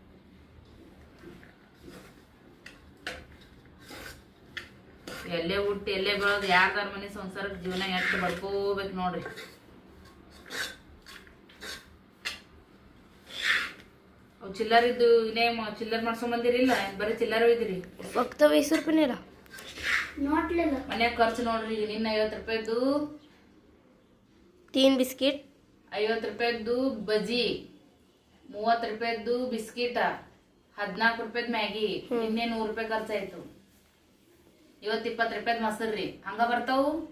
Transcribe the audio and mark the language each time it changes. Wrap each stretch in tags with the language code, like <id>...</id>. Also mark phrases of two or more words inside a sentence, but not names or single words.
<kn>ಎಲ್ಲೇ ಹುಟ್ಟಿ ಎಲ್ಲೇ ಬೆಳೋದು ಯಾರ್ದಾರ ಮನೆ ಸಂಸಾರಕ್ಕೆ ಜೀವನ ಎಷ್ಟು ಬಡ್ಕೋಬೇಕು ನೋಡ್ರಿ. ಅವ್ ಚಿಲ್ಲರಿದ್ದು ಇನ್ನೇ ಚಿಲ್ಲರ್ ಮಾಡ್ಸ್ಕೊಂಡ್ ಬಂದಿರಿಲ್ಲ, ಬರೀ ಚಿಲ್ಲರ್ ಒಯ್ದಿರಿ.</kn> <mr>फक्त 20 रुपये नेला</mr> <kn>ಮನ್ಯಾಗ ಖರ್ಚು ನೋಡ್ರಿ. ನಿನ್ನ 50 ರೂಪಾಯಿದ್ದು</kn> <mr>3 बिस्किट,</mr> <kn>50 ರೂಪಾಯಿದ್ದು ಬಜ್ಜಿ, 30 ರೂಪಾಯಿದ್ದು ಬಿಸ್ಕಿಟ, 14 ರೂಪಾಯಿದ್ ಮ್ಯಾಗಿ. ನಿನ್ನೆ 100 ರೂಪಾಯಿ ಖರ್ಚಾಯ್ತು. ಇವತ್ತು 20 ರೂಪಾಯಿದ್ ಮೊಸರ್ರಿ. ಹಂಗ ಬರ್ತಾವು.</kn>